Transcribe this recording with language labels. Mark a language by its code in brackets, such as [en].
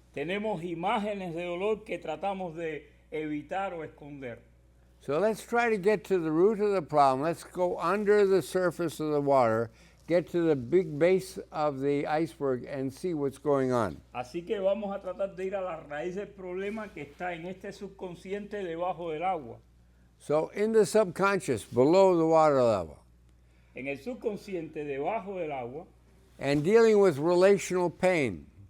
[es] Tenemos imágenes de dolor que tratamos de evitar o esconder. [en] So let's try to get to the root of the problem. Let's go under the surface of the water, get to the big base of the iceberg and see what's going on. [es] Así que vamos a tratar de ir a la raíz del problema que está en este subconsciente debajo del agua. [en] So in the subconscious, below the water level, [es] En el subconsciente debajo del agua, [en] and dealing with relational pain.